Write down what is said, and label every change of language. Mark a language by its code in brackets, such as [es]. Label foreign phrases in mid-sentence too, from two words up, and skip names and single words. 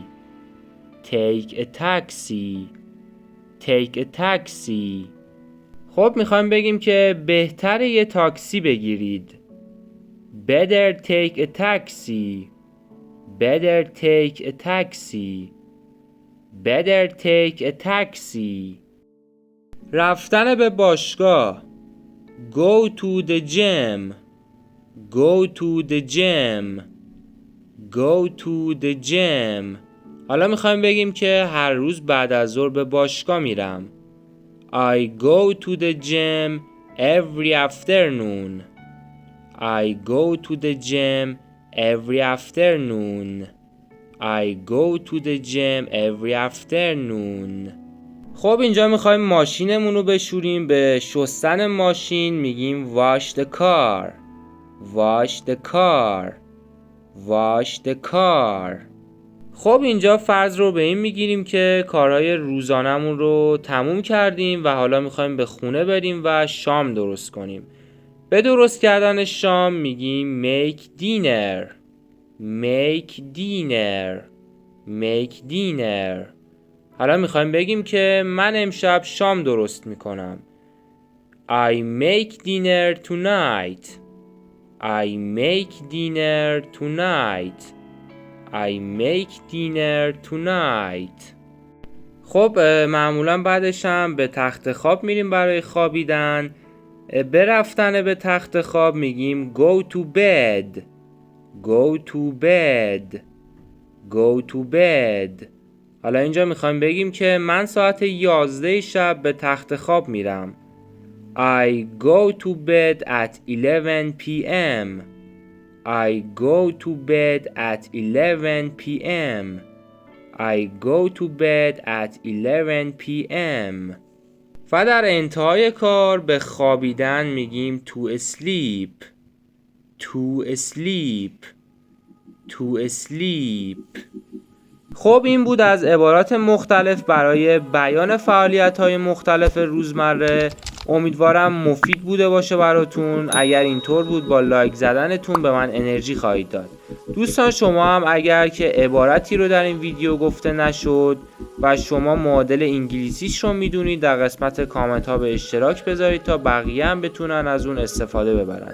[en] take a taxi. take a taxi. [fa] خب میخوایم بگیم که بهتره یه تاکسی بگیرید. [en] better take a taxi. better take a taxi. better take a taxi. [fa] رفتن به باشگاه [en] go to the gym. go to the gym. go to the gym. [fa] حالا میخوایم بگیم که هر روز بعد از ظهر به باشگاه میرم. [en] I go to the gym every afternoon. I go to the gym every afternoon. I go to the gym every afternoon. [fa] خب اینجا میخوایم ماشینمون رو بشوریم. به شستن ماشین میگیم [en] wash the car. wash the car. wash the car. [fa] خب اینجا فرض رو به این میگیریم که کارهای روزانمون رو تموم کردیم و حالا میخوایم به خونه بریم و شام درست کنیم. به درست کردن شام میگیم [en] make dinner. make dinner. make dinner. [fa] حالا میخوایم بگیم که من امشب شام درست میکنم. [en] I make dinner tonight. I make dinner tonight. I make dinner tonight. [fa] خب معمولا بعدش هم به تخت خواب میریم برای خوابیدن. به رفتن به تخت خواب میگیم [en] go to bed. go to bed. go to bed. [fa] حالا اینجا میخوایم بگیم که من ساعت 11 شب به تخت خواب میرم. [en] I go to bed at 11 p.m. I go to bed at 11 p.m. I go to bed at 11 p.m. [fa] و در انتهای کار به خوابیدن میگیم [en] to sleep. to sleep. to sleep. [fa] خب این بود از عبارات مختلف برای بیان فعالیت‌های مختلف روزمره. امیدوارم مفید بوده باشه براتون. اگر اینطور بود با لایک زدنتون به من انرژی خواهید داد. دوستان شما هم اگر که عبارتی رو در این ویدیو گفته نشد و شما معادل انگلیسیش رو میدونید در قسمت کامنت ها به اشتراک بذارید تا بقیه هم بتونن از اون استفاده ببرن.